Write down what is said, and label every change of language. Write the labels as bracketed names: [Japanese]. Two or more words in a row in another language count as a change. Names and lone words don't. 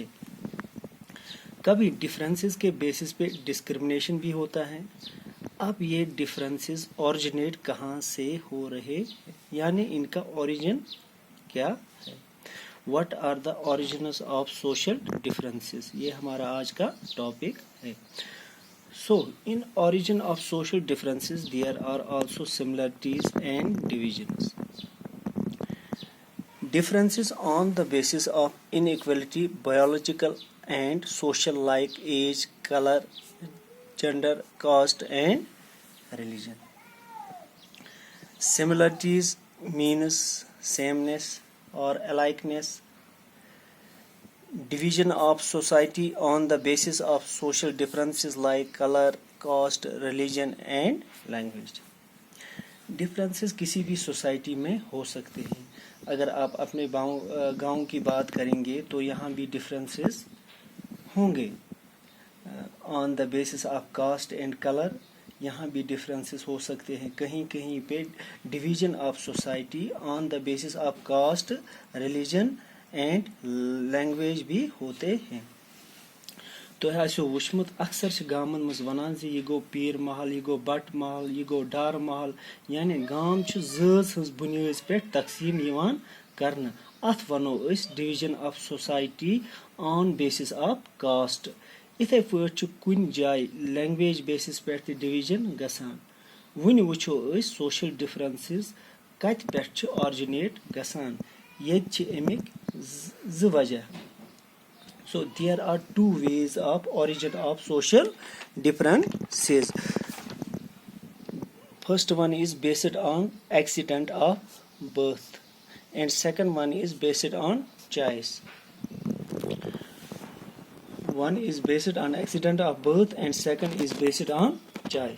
[Hindi] कभी डिफरेंसेस के बेसिस पे डिस्क्रिमिनेशन भी होता है। अब ये डिफरेंसेस ओरिजिनेट कहाँ से हो रहे हैं, यानी इनका ओरिजिन क्या है। [English] What are the origins of social differences, [Hindi] ये हमारा आज का टॉपिक है। [English] So in origin of social differences there are also similarities and divisions. Differences on the basis of inequality, biological and social, like age, color, gender, caste and religion. Similarities means sameness or alikeness. Division of society on the basis of social differences like color, caste, religion and language. [Hindi] Differences किसी भी सोसाइटी में हो सकते हैं। अगर आप अपने गांव की बात करेंगे तो यहाँ भी डिफरेंसेस होंगे [English] on the basis of caste and color. [Hindi] यहाँ भी डिफरेंसेस हो सकते हैं। कहीं कहीं पे [English] division of society on the basis of caste, religion and language [Hindi] भी होते हैं। [Kashmiri] तो आसो वुचमुत अक्सर गामन मज वनान जे यह गो पीर महल, यह गो बट महल, यह गो डार महल, यानी गाम जज हज बुनियाद पे तकसीम यवान करना। अथ वनो अस [English] division of society on basis of caste. [Kashmiri] इथे पे कुन जाय [English] language basis [Kashmiri] पे डिवीजन गसान। वन वुचो अस [English] social differences [Kashmiri] कत पे ऑरिजिनेट गसान। ये अमिक ज वजह। [English] So there are two ways of origin of social differences. First one is based on accident of birth and second one is based on choice. One is based on accident of birth and second is based on choice.